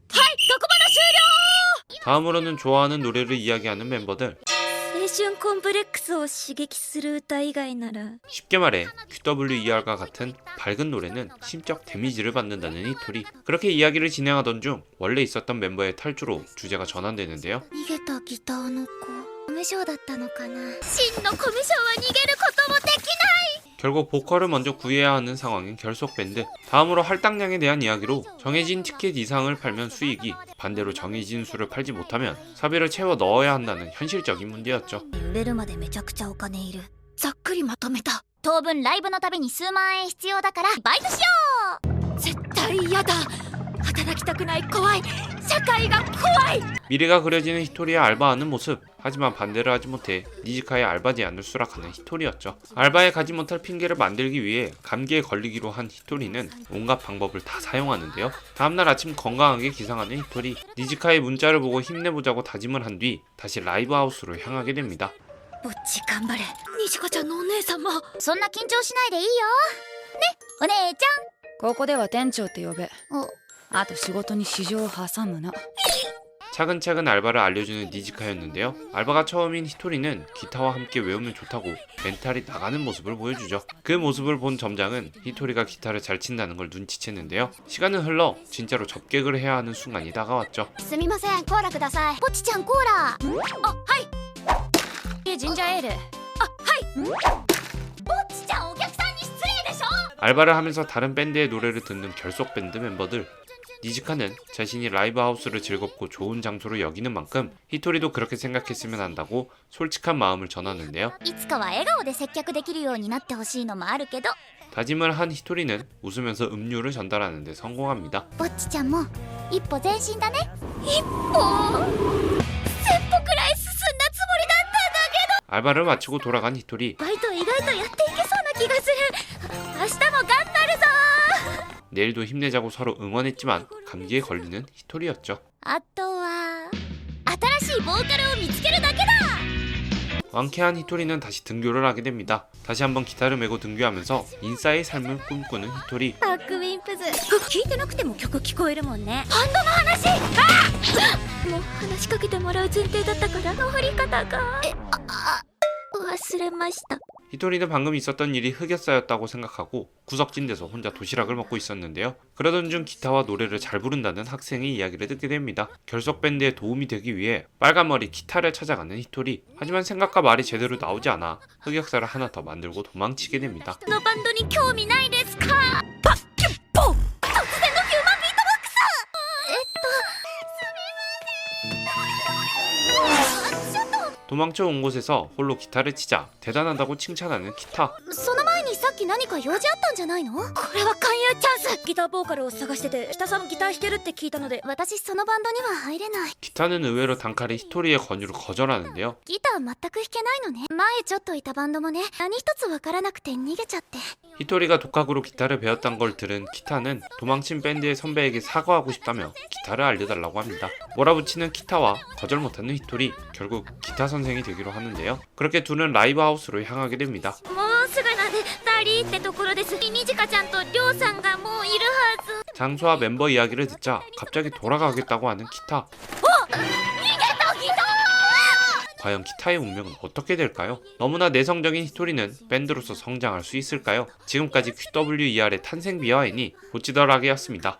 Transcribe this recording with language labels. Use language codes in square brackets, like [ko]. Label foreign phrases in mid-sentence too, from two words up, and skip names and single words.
[ja] はい、特番の終了。 [ko] 다음으로는 좋아하는 노래를 이야기하는 멤버들. [ja] 青春コンプレックスを刺激する歌以外なら。 [ko] 쉽게 말해 QWER과 같은 밝은 노래는 심적 데미지를 받는다는 히토리. 그렇게 이야기를 진행하던 중 원래 있었던 멤버의 탈주로 주제가 전환되는데요. [ja] 逃げたギターの子。コミュ障だったのかな。真のコミュ障は逃げることもできない。 [ko] 결국 보컬을 먼저 구해야 하는 상황인 결속 밴드. 다음으로 할당량에 대한 이야기로 정해진 티켓 이상을 팔면 수익이, 반대로 정해진 수를 팔지 못하면 사비를 채워 넣어야 한다는 현실적인 문제였죠. [ja] 売れるまでめちゃくちゃお金いる。ざっくりまとめた。当分ライブのたびに数万円必要だからバイトしよう。絶対嫌だ。働きたくない怖い社会が怖い [ko] 미래가 그려지는 히토리의 알바하는 모습. 하지만 반대를 하지 못해 니지카의 알바 제안을 수락하는 히토리였죠. 알바에 가지 못할 핑계를 만들기 위해 감기에 걸리기로 한 히토리는 온갖 방법을 다 사용하는데요. 다음날 아침 건강하게 기상하는 히토리. 니지카의 문자를 보고 힘내보자고 다짐을 한 뒤 다시 라이브 하우스로 향하게 됩니다. [ja] ぼっち頑張れ虹子ちゃんのお姉さんもそんな緊張しないでいいよねお姉ちここでは店長って呼べ。ゃんあと仕事に市場を挟むな。 [ko] 차근차근 알바를 알려주는 니지카였는데요. 알바가 처음인 히토리는 기타와 함께 외우면 좋다고 멘탈이 나가는 모습을 보여주죠. 그 모습을 본 점장은 히토리가 기타를 잘 친다는 걸 눈치챘는데요. 시간은 흘러 진짜로 접객을 해야 하는 순간이 다가왔죠. [ja] すみませんコーラくださいぼっちちゃんコーラあはいジンジャーエール。ぼっちちゃんお客さんに失礼でしょ [ko] 알바를 하면서 다른 밴드의 노래를 듣는 결속 밴드 멤버들. 니지카는 자신이 라이브 하우스를 즐겁고 좋은 장소로 여기는 만큼 히토리도 그렇게 생각했으면 한다고 솔직한 마음을 전하는데요. [ja] いつかは笑顔で接客できるようになってほしいのもあるけど [ko] 다짐을 한 히토리는 웃으면서 음료를 전달하는 데 성공합니다. [ja] ぼっちちゃんも一歩前進だね一歩10歩くらい進んだつもりだったんだけ [ko] 알바를 마치고 돌아간 히토리. [ja] どバイト意外とやっていけそうな気がする明日も頑張るぞ [ko] 내일도 힘내자고 서로 응원했지만 감기에 걸리는 히토리였죠. [ja] あとは新しいボーカルを見つけるだけだ [ko] 완쾌한 히토리는 다시 등교를 하게 됩니다. 다시 한번 기타를 메고 등교하면서 인싸의 삶을 꿈꾸는 히토리. [ja] バックウィンプズ聞いてなくても曲聞こえるもんねバンドの話もう話しかけてもらう前提だったからの振り方が忘れました [ko] 히토리는 방금 있었던 일이 흑역사였다고 생각하고 구석진 데서 혼자 도시락을 먹고 있었는데요. 그러던 중 기타와 노래를 잘 부른다는 학생의 이야기를 듣게 됩니다. 결속 밴드에 도움이 되기 위해 빨간머리 기타를 찾아가는 히토리. 하지만 생각과 말이 제대로 나오지 않아 흑역사를 하나 더 만들고 도망치게 됩니다. [ja] このバンドに興味ないですかパッキュッポ突然のヒューマンビートボックス [ko] 도망쳐 온 곳에서 홀로 기타를 치자 대단하다고 칭찬하는 기타. [ja] その前にさっき何か用事あったんじゃないのこれは勧誘チャンスギターボーカルを探してて、北さんギター弾けるって聞いたので。私そのバンドには入れない [ko] 기타는 의외로 단칼에 히토리의 권유를 거절하는데요. [ja] ギター全く弾けないのね前ちょっといたバンドもね何一つわからなくて逃げちゃって [ko] 히토리가 독학으로 기타를 배웠던 걸 들은 기타는 도망친 밴드의 선배에게 사과하고 싶다며 기타를 알려달라고 합니다. 몰아붙이는 기타와 거절 못하는 히토리. 결국 기타 선생이 되기로 하는데요. 그렇게 둘은 라이브 하우스로 향하게 됩니다. [ja] もうすぐなんで2人ってところですにじかちゃんとりょうさんがもういるはず [ko] 장소와 멤버 이야기를 듣자 갑자기 돌아가겠다고 하는 기타. 과연 기타의 운명은 어떻게 될까요? 너무나 내성적인 히토리는 밴드로서 성장할 수 있을까요? 지금까지 QWER의 탄생 비하인이 보치더락이었습니다.